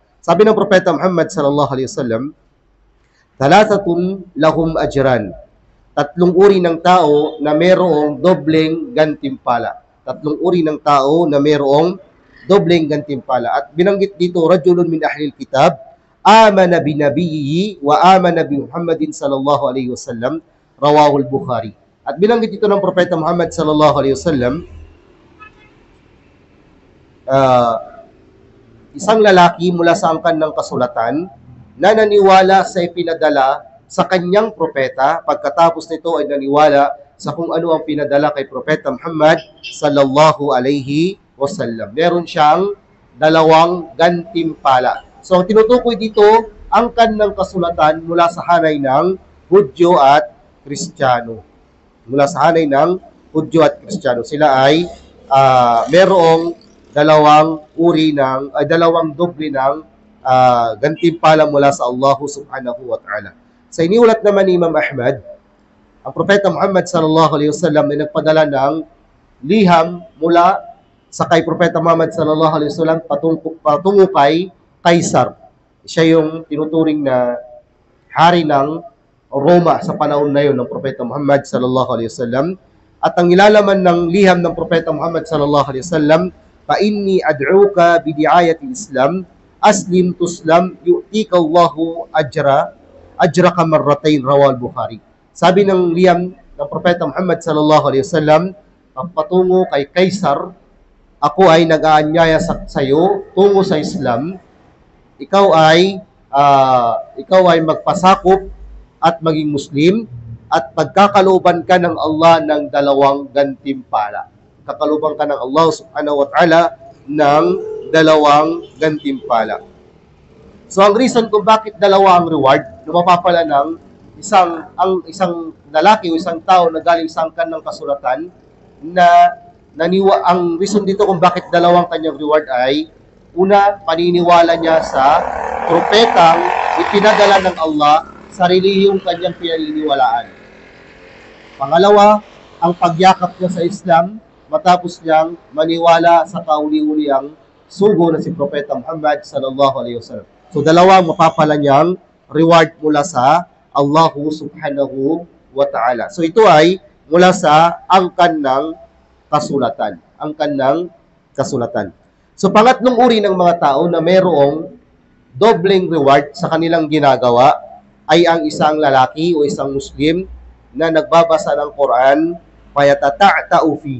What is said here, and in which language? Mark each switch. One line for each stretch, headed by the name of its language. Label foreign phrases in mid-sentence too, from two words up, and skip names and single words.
Filipino: Sabi ng propeta Muhammad
Arabic: صلى الله عليه وسلم ثلاثة لهم أجران.
Filipino: Tatlong uri ng tao na mayroong dobleng gantimpala. Tatlong uri ng tao na mayroong dobleng gantimpala. At binanggit dito,
Arabic: رجل من أهل الكتاب آمن بنبيه وآمن بمحمد صلى الله عليه وسلم رواه البخاري.
Filipino: At binanggit dito ng propeta Muhammad
Arabic: صلى الله عليه وسلم,
Filipino: isang lalaki mula sa angkan ng kasulatan na naniwala sa ipinadala sa kanyang propeta, pagkatapos nito ay naniwala sa kung ano ang pinadala kay propeta Muhammad
Arabic: صلى الله عليه وسلم.
Filipino: Meron siyang dalawang gantimpala. So, tinutukoy dito angkan ng kasulatan mula sa hanay ng Hudyo at Kristiyano. Mula sa hanay ng Hudyo at Kristiyano. Sila ay merong dalawang doble ng gantimpala mula sa Allah
Arabic: سبحانه وتعالى.
Filipino: Sa iniulat naman ni Imam Ahmad, ang propeta Muhammad
Arabic: صلى الله عليه وسلم
Filipino: ay nagpadala ng liham mula sa kay propeta Muhammad
Arabic: صلى الله عليه وسلم
Filipino: patungo kay Kaisar. Siya yung tinuturing na hari ng Roma sa panahon na yun ng propeta Muhammad
Arabic: صلى الله عليه وسلم.
Filipino: At ang ilalaman ng liham ng propeta Muhammad
Arabic: صلى الله عليه وسلم فإني أدعوك بدعاية الإسلام أسلم تسلم يؤتك الله أجرك مرتين رواه البخاري.
Filipino: Sabi ng liham ng propeta Muhammad
Arabic: صلى الله عليه وسلم,
Filipino: patungo kay Kaisar, ako ay nag-aanyaya sa iyo tungo sa Islam. Ikaw ay magpasakop at maging Muslim at pagkakalooban ka ng Allah ng dalawang gantimpala. Kakaluban ka ng Allah
Arabic: سبحانه وتعالى
Filipino: ng dalawang gantimpala. So, ang reason kung bakit dalawa ang reward na mapapala ng isang lalaki o isang tao na galing sa angkan ng kasulatan ang reason dito kung bakit dalawang kanyang reward ay, una, paniniwala niya sa propetang ipinadala ng Allah sa relihiyong kanyang pinaniniwalaan. Pangalawa, ang pagyakap niya sa Islam matapos niyang maniwala sa kauli-uliang sugo na si propeta Muhammad
Arabic: صلى الله عليه وسلم.
Filipino: So, dalawang mapapala niyang reward mula sa Allah
Arabic: سبحانه وتعالى.
Filipino: So, ito ay mula sa angkan ng kasulatan. Angkan ng kasulatan. So, pangatlong uri ng mga tao na mayroong dobleng reward sa kanilang ginagawa ay ang isang lalaki o isang Muslim na nagbabasa ng Quran,
Arabic: فيتتعتع فيه.